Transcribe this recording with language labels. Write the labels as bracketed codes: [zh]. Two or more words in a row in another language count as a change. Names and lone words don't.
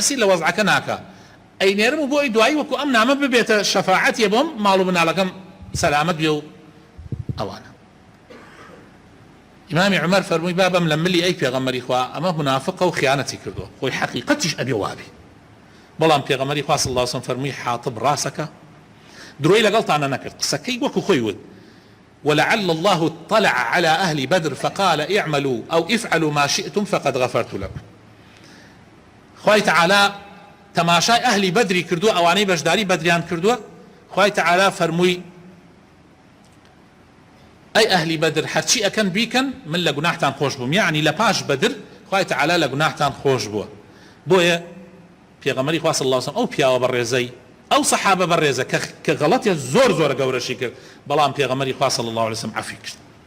[ckb] تەسیر لە وەزعەکە ناکە ئەینێرم و بۆی دوایی وەکو ئەم نامە ببێتە شەفاعەتیە بۆم ماڵ و مناڵەکەم سەلامەت بێ و ئەوانە ئیمامی عومەر فەرمووی بابەم لە ملی ئەی پێغەمبەری خوا ئەمە منافقە و خیانەتی کردووە خۆی حەقیقەتیش ئەبێ وابێ بەڵام پێغەمبەری خوا [ar] صلی الله عليه وسلم [ckb] فەرمووی حاتب ڕاستەکە درۆی لەگەڵتانە نەکرد قسەکەی وەکو خۆی وت [ar] ولعل الله اطلع على أهل بدر فقال اعملوا أو افعلوا ما شئتم فقد غفرت لكم [ckb] خوای تعالی تماشای [ar] أهل بدر [ckb] کردو ئەوانەی بەشداری بەدریان کردووە خوای تعالی فەرمووی ئەی ئەهلی بەدر هەرچی ئەکەن بیکەن من لە گوناحتان خۆش بووم یعنی لە پاش بەدر خوای تعالی لە گوناحتان خۆش بووە بۆیە پێغەمبەری خوا [ar] صلی الله عليه وسلم [ckb] ئەو پیاوە بەڕێزەی ئەو سەحابە بەڕێزە کە غەڵەتێ زۆر گەورەشی کرد بەڵام پێغەمبەری خوا [ar] صلی الله عليه وسلم [ckb] عەفی کرد